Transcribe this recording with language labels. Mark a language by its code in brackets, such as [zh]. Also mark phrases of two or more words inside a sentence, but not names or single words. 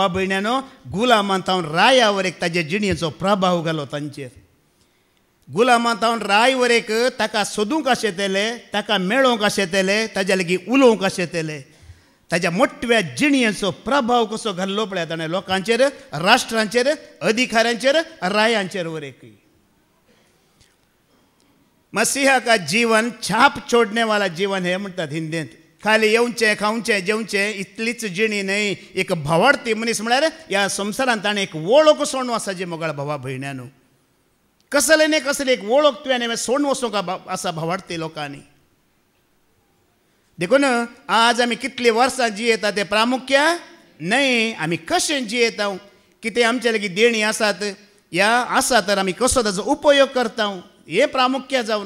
[kok] भयण्यांनो गुलामांत हांव राया वरेक ताजे जिणयेचो प्रभाव घालो तांचेर गुलामांत हांव राय वरेक ताका सोदूंक कशें तेलें ताका मेळोवंक कशें तेलें ताज्या लागीं उलोवंक कशें तेलें ताज्या मोठव्या जिणयेचो प्रभाव कसो घाल्लो पळय ताणें लोकांचेर राष्ट्रांचेर अधिकाऱ्यांचेर रायांचेर वरेक [hi] मसीहा का जीवन छाप छोड़ने वाला जीवन है [kok] म्हणटात हिंदींत खाली येवचें खावचें जेवचें इतलीच जिणी न्हय एक भावार्थी मनीस म्हळ्यार ह्या संवसारांत ताणें एक वळख सोडूं आसा जे मोगाळ भावा भयण्यांनो कसले न्ही कसले एक वळख तुवें सोडून वचूंक आसा भावार्थी लोकांनी देखून आज आमी कितलीं वर्सां जियेता तें प्रामुख्य न्हय आमी कशें जियेता कितें आमचे लागीं देणी आसात ह्या आसा तर आमी कसो ताचो उपयोग करता हें प्रामुख्य जावन